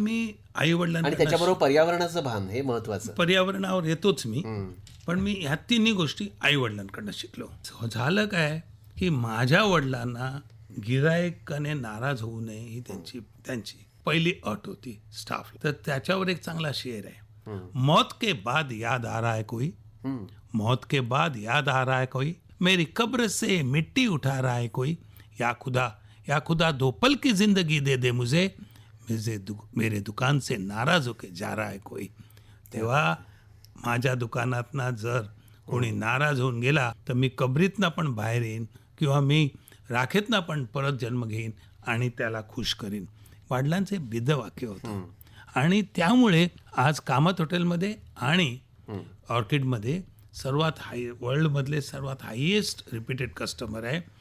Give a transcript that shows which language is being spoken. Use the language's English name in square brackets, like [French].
[Marathi] हे मी आईवडिलांना, आणि त्याच्याबरोबर पर्यावरणाचं भान हे महत्त्वाचं. पर्यावरणावर येतोच मी, पण मी ह्या तिन्ही गोष्टी आईवडिलांकडनं शिकलो. झालं काय की माझ्या वडिलांना गिरायकाने नाराज होऊ नये ही त्यांची पहिली अट होती स्टाफ. तर त्याच्यावर एक चांगला शेर आहे, [Hindi] मौत के बाद याद आ रहा है कोई, मौत के बाद याद आ रहा है कोई, मेरी कब्र से मिट्टी उठा रहा है कोई, या खुदा 2 पल की जिंदगी दे दे मुझे, मेरे दुकान से नाराज होके जा रहा है कोई. [Marathi] तेव्हा माझ्या दुकानातनं जर कोणी नाराज होऊन गेला तर मी कबरीतनं पण बाहेर येईन, किंवा मी राखेतनं पण परत जन्म घेईन आणि त्याला खुश करीन. वडिलांचे बिद्धवाक्य होतं. आणि त्यामुळे आज कामत हॉटेलमध्ये आणि ऑर्किडमध्ये वर्ल्डमधले सर्वात हायेस्ट रिपीटेड कस्टमर आहे.